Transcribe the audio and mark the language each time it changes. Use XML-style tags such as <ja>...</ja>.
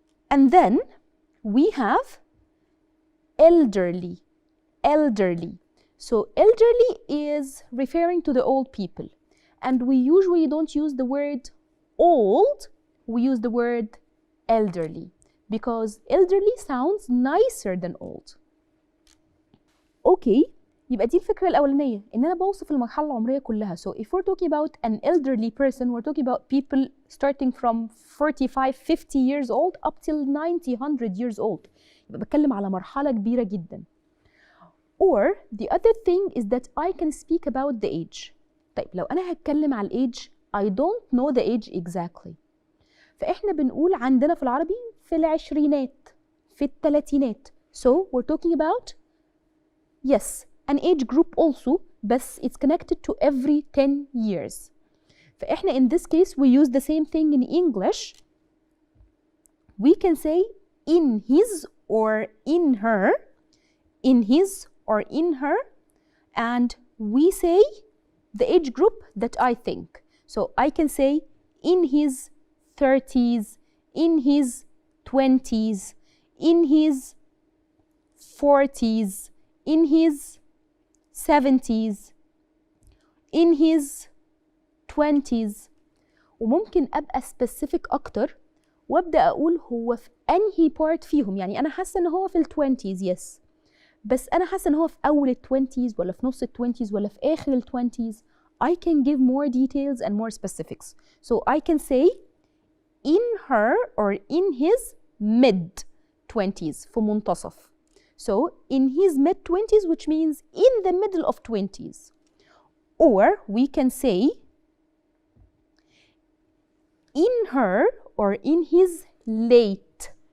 <en>And then we have elderly. So elderly is referring to the old people. And we usually don't use the word old, we use the word elderly because elderly sounds nicer than old.</en> <ar>Okay, يبقى دي الفكرة الأولانية إن أنا بوصف المرحلة العمرية كلها.</ar> <en>So if we're talking about an elderly person, we're talking about people starting from 45, 50 years old up till 90, 100 years old.</en> <ar>يبقى بتكلم على مرحلة كبيرة جدا.</ar> <en>Or the other thing is that I can speak about the age.</en> <ar>طيب لو أنا هتكلم على الage</ar> <en>I don't know the age exactly.</en> <ar>فإحنا بنقول عندنا في العربي في العشرينات، في الثلاثينات.</ar> <en>So we're talking about yes an age group also but it's connected to every 10 years.</en> <ar>فإحنا</ar> <en>in this case we use the same thing in English. We can say in his or in her, in his or in her, and we say the age group that I think. So I can say in his 30s, in his 20s, in his 40s, in his 70s, in his 20s.</en> <ar>وممكن أبقى specific أكتر وأبدأ أقول هو في أنهي part فيهم. يعني أنا حاسة إن هو في 20s yes، بس أنا حاسة إن هو في أول 20s ولا في نص 20s ولا في آخر 20s.</ar> <en>I can give more details and more specifics. So I can say in her or in his mid-20s</en> <ar>في منتصف.</ar> <en>So in his mid-20s which means in the middle of 20s. Or we can say in her or in his late.</en>